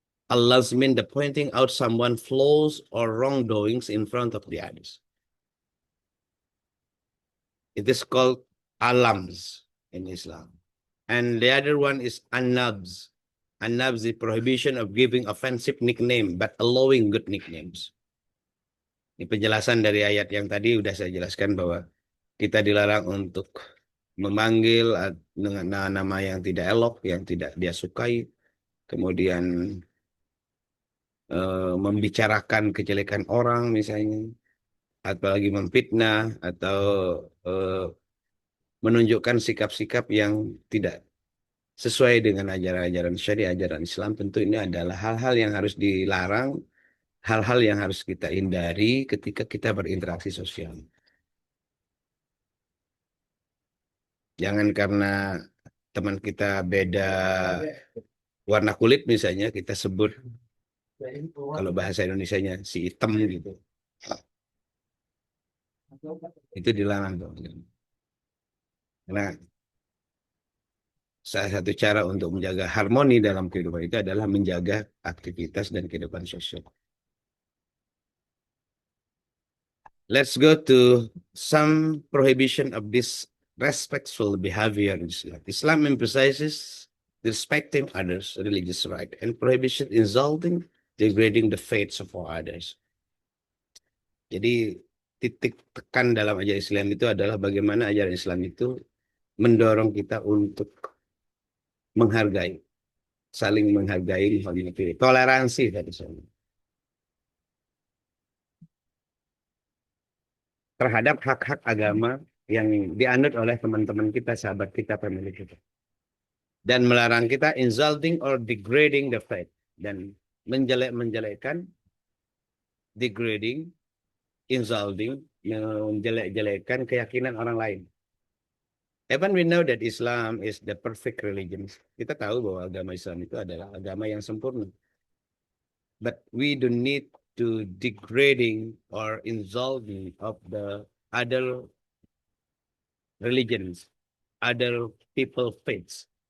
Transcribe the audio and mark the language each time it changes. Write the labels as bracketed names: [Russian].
[English] Alams mean the pointing out someone flaws or wrongdoings in front of the others. It is called alams in Islam. And the other one is anabs. Anabs, the prohibition of giving offensive nickname, but allowing good nicknames. [Indonesian] Ini penjelasan dari ayat yang tadi udah saya jelaskan bahwa kita dilarang untuk memanggil dengan nama yang tidak elok, yang tidak dia sukai, kemudian membicarakan kejelekan orang misalnya, apalagi memfitnah atau eh, menunjukkan sikap-sikap yang tidak sesuai dengan ajaran-ajaran syariah, ajaran Islam. Tentu ini adalah hal-hal yang harus dilarang, hal-hal yang harus kita hindari ketika kita berinteraksi sosial. Jangan karena teman kita beda warna kulit misalnya, kita sebut kalau bahasa Indonesianya si hitam gitu. Itu dilarang tuh. Karena salah satu cara untuk menjaga harmoni dalam kehidupan itu adalah menjaga aktivitas dan kehidupan sosial. [English] Let's go to some prohibition of disrespectful behavior in Islam. Islam emphasizes respecting others' religious right and prohibition insulting, degrading the faiths of all others. [Indonesian] Jadi titik tekan dalam ajaran Islam itu adalah bagaimana ajaran Islam itu mendorong kita untuk menghargai, saling menghargai, menghormati, toleransi tadi saya. Terhadap hak-hak agama yang dianut oleh teman-teman kita, sahabat kita, pemilik kita. Dan melarang kita [English] insulting or degrading the faith. [Indonesian] Dan menjelek-menjelekkan, degrading, insulting, menjelek-jelekkan keyakinan orang lain. [English] Even we know that Islam is the perfect religion. [Indonesian] Kita tahu bahwa agama Islam itu adalah agama yang sempurna. [English] But we don't need to degrading or insulting of the other religions, other people faiths.